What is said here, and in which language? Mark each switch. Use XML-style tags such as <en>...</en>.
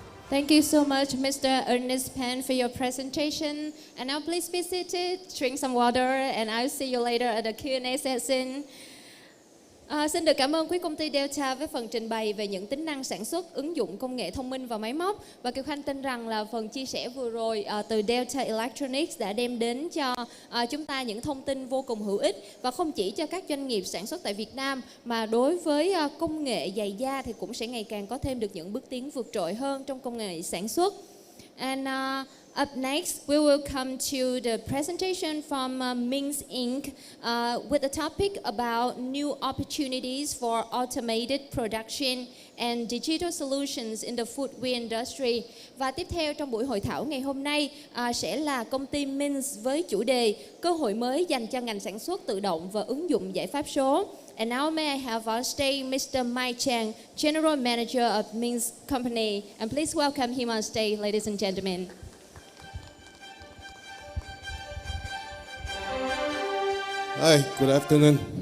<en>Thank you so much, Mr. Ernest Pan, for your presentation. And now please be seated, drink some water, and I'll see you later at the Q&A session.</en> <vi>Xin được cảm ơn quý công ty Delta với phần trình bày về những tính năng sản xuất, ứng dụng công nghệ thông minh và máy móc. Và Kiều Khanh tin rằng là phần chia sẻ vừa rồi từ Delta Electronics đã đem đến cho chúng ta những thông tin vô cùng hữu ích. Và không chỉ cho các doanh nghiệp sản xuất tại Việt Nam, mà đối với công nghệ giày da thì cũng sẽ ngày càng có thêm được những bước tiến vượt trội hơn trong công nghệ sản xuất.</vi> <en>And up next, we will come to the presentation from MINZ Inc. With a topic about new opportunities for automated production and digital solutions in the footwear industry.</en> <vi>Và tiếp theo trong buổi hội thảo ngày hôm nay sẽ là công ty MINZ với chủ đề cơ hội mới dành cho ngành sản xuất tự động và ứng dụng giải pháp số.</vi> <en>And now may I have on stage Mr. Mai Chang, General Manager of MINZ Company. And please welcome him on stage, ladies and gentlemen. Hi, good afternoon.</en>